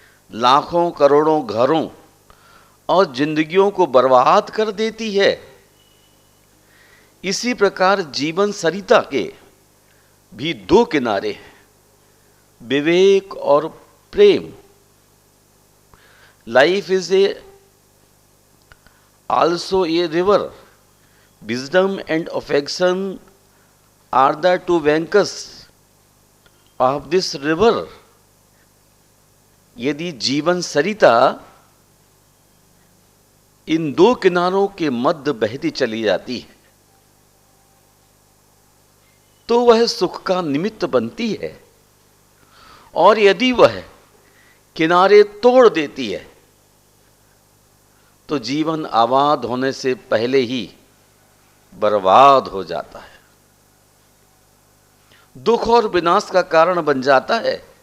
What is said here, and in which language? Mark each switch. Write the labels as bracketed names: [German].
[Hindi] लाखों करोड़ों घरों और जिंदगियों को बर्बाद कर देती है। इसी प्रकार जीवन सरिता के भी दो किनारे हैं, विवेक और प्रेम। [English] Life is also a river. Wisdom and affection are the two banks of this river. [Hindi] यदि जीवन सरिता इन दो किनारों के मध्य बहती चली जाती है तो वह सुख का निमित्त बनती है, और यदि वह किनारे तोड़ देती है तो जीवन आबाद होने से पहले ही बर्बाद हो जाता है, दुख और विनाश का कारण बन जाता है।